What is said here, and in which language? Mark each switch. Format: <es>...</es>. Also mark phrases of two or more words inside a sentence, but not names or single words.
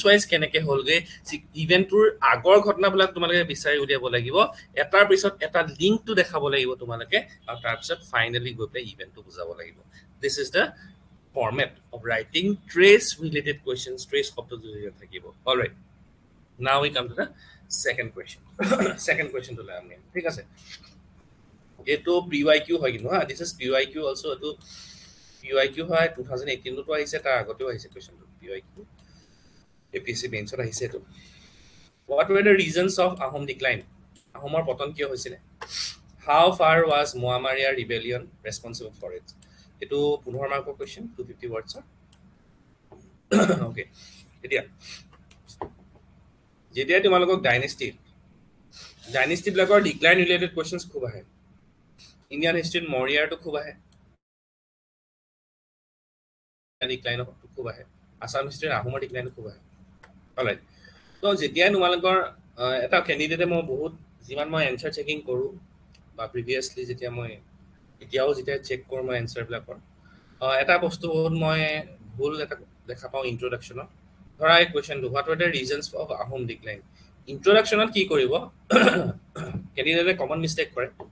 <as>ৱাইজ কেনেকৈ হ'লগৈ ইভেণ্টটোৰ আগৰ ঘটনাবিলাক তোমালোকে বিচাৰি উলিয়াব লাগিব এটাৰ পিছত এটা লিংকটো দেখাব লাগিব তোমালোকে আৰু তাৰপিছত ফাইনেলি গৈ পেলাই ইভেণ্টটো বুজাব লাগিব</as> <en>this is the format of writing trace related questions</en> <as>ট্ৰেচ শব্দটো যেতিয়া থাকিব</as> <en>alright now we come to the second question to learn</en> <as>ঠিক আছে এইটো PYQ হয় কিন্তু হা</as> <en>this is PYQ also</en> <as>এইটো PYQ হয় 2018 তো আহিছে তাৰ আগতেও আহিছে কোৱেশ্চনটো PYQ APSC মেইনছত আহিছে এটো</as> <en>What were the reasons of Ahom decline?</en> <as>Ahomor পতন কিয় হৈছিলে?</as> <en>How far was Muammaria rebellion responsible for it?</en> <as>এটো 15 মাৰ্কৰ কোৱেশ্চন 250</as> <en>words okay</en> <as>এতিয়া যেতিয়া তোমালোকক ডাইনেষ্টি বিলাকৰ ডিক্লাইন ৰিলেটেড কোৱেশ্চনছ খুব আহে ইণ্ডিয়ান হিষ্ট্ৰীত মৰিয়াৰটো খুব আহে ডিক্লাইন খুব আহে আসাম হিষ্ট্ৰীত আহোমৰ ডিক্লাইন খুব আহে অলৰাইট তো যেতিয়াই তোমালোকৰ এটা কেণ্ডিডেটে মই বহুত যিমান মই</as> <en>answer checking</en> <as>কৰোঁ বা প্ৰিভিয়াছলি যেতিয়া মই এতিয়াও যেতিয়া চেক কৰোঁ মই এনচাৰবিলাকৰ এটা বস্তু বহুত মই ভুল এটা দেখা পাওঁ ইন্ট্ৰডাকশ্যনত ধৰা এই কুৱেশ্যনটো</as> <en>what were the reasons of Ahom decline</en> <as>ইন্ট্ৰডাকশ্যনত কি কৰিব কেণ্ডিডেটে</as> <en>common mistake</en> <as>কৰে</as>